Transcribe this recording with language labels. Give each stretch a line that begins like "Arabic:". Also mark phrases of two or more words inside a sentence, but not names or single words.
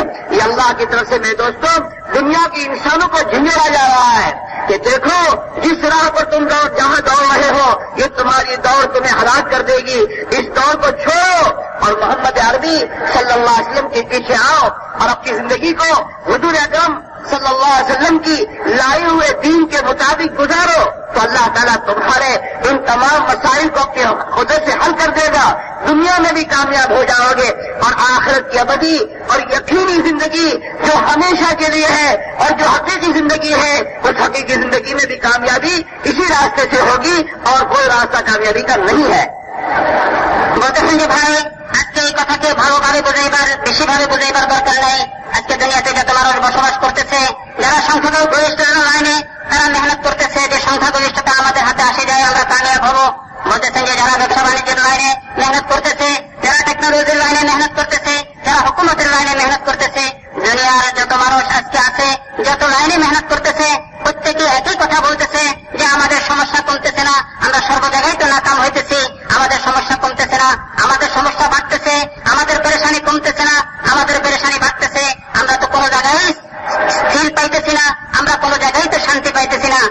Urdu: یہ اللہ کی طرف سے میرے دوستوں دنیا کے انسانوں کو جھنجھوڑا جا رہا ہے کہ دیکھو جس راہ پر تم جہاں دوڑ رہے ہو، یہ تمہاری دوڑ تمہیں ہلاک کر دے گی، اس دوڑ کو چھوڑو اور محمد عربی
Arabic: صلی اللہ علیہ وسلم
Urdu: کے پیچھے آؤ اور اپنی زندگی کو حضور اکرم
Arabic: صلی اللہ علیہ وسلم
Urdu: کی لائے ہوئے دین کے مطابق گزارو، تو اللہ تعالیٰ تمہارے ان تمام مسائل کو اپنے قدرت سے حل کر دے گا۔ دنیا میں بھی کامیاب ہو جاؤ گے، اور آخرت کی ابدی اور یقینی زندگی جو ہمیشہ کے لیے ہے اور جو حقیقی زندگی ہے، اس حقیقی زندگی میں بھی کامیابی اسی راستے سے ہوگی، اور کوئی راستہ کامیابی کا نہیں ہے۔
Bangla: বলতেছেন যে ভাই আজকে এই কথাকে ভালোভাবে বুঝাইবার, বেশিভাবে বুঝাইবার দরকার নাই। আজকে দুনিয়াতে যত মানুষ বসবাস করতেছে, যারা সংখ্যাগরিষ্ঠ লাইনে তারা মেহনত করতেছে যে সংখ্যাগরিষ্ঠতা আমাদের হাতে আসে যায়, আমরা কামিয়াব হব। বলতেছেন যে যারা ব্যবসা বাণিজ্যের লাইনে মেহনত করতেছে, যারা টেকনোলজির লাইনে মেহনত করতেছে, যারা হুকুমতের লাইনে মেহনত করতেছে, দুনিয়ার যত মানুষ আজকে আছে, যত লাইনে মেহনত করতেছে, প্রত্যেকে একই কথা বলতেছে যে আমাদের সমস্যা কমতেছে না, আমরা সর্ব জায়গায় তো নাকাম হইতেছি, আমাদের সমস্যা কমতেছে না, আমাদের সমস্যা বাড়তেছে, আমাদের পেরেশানি কমতেছে না, আমাদের পেরেশানি বাড়তেছে, আমরা তো কোনো জায়গায় স্থির পাইতেছি না, আমরা কোনো জায়গায় তো শান্তি পাইতেছি না।